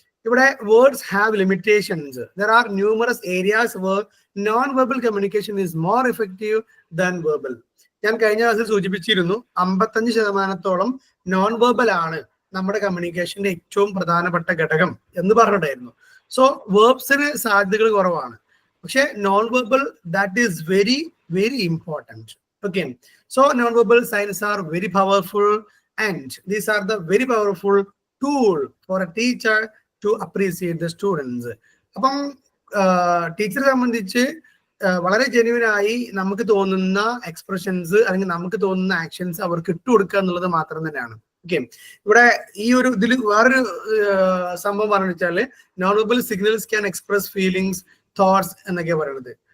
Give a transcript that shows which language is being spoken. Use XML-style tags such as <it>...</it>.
<en>ഇവിടെ words have limitations. There are numerous areas where non verbal communication is more effective than verbal.</en> <ml>ഞാൻ കഴിഞ്ഞ ക്ലാസ്സിൽ സൂചിപ്പിച്ചിരുന്നു, 55% non verbal ആണ് നമ്മുടെ കമ്മ്യൂണിക്കേഷന്റെ ഏറ്റവും പ്രധാനപ്പെട്ട ഘടകം എന്ന് പറഞ്ഞിട്ടായിരുന്നു. സോ വേർബ്സിന് സാധ്യതകൾ കുറവാണ്, പക്ഷെ non verbal</ml> <en>That is very very important. Okay, so non-verbal signs are very powerful, and these are the very powerful tool for a teacher to appreciate the students.</en> <ml>അപ്പം ടീച്ചറെ സംബന്ധിച്ച് വളരെ ജെന്യുവൻ ആയി നമുക്ക് തോന്നുന്ന എക്സ്പ്രഷൻസ് അല്ലെങ്കിൽ നമുക്ക് തോന്നുന്ന ആക്ഷൻസ് അവർക്ക് ഇട്ടുകൊടുക്കുക എന്നുള്ളത് മാത്രം തന്നെയാണ്. ഓക്കെ, ഇവിടെ ഈ ഒരു ഇതിൽ വേറൊരു സംഭവം പറഞ്ഞു വെച്ചാല്</ml> <en>non verbal signals can express feelings, thoughts</en> <ml>എന്നൊക്കെ പറയുന്നത്.</ml>